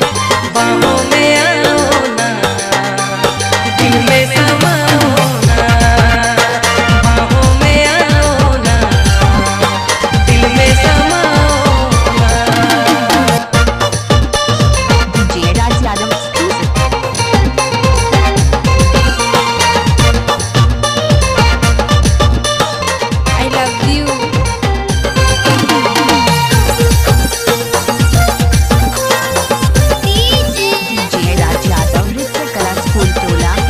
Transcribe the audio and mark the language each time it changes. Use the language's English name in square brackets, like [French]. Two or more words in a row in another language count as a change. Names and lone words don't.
[Hindi] बाहों में आओ ना, दिल में समाओ ना। बाहों में आओ ना, दिल में समाओ ना। डीजे राज यादव एक्सक्लूसिव। [English] I love you. [Hindi] डीजे राज यादव नृत्य कला स्कूल टोला।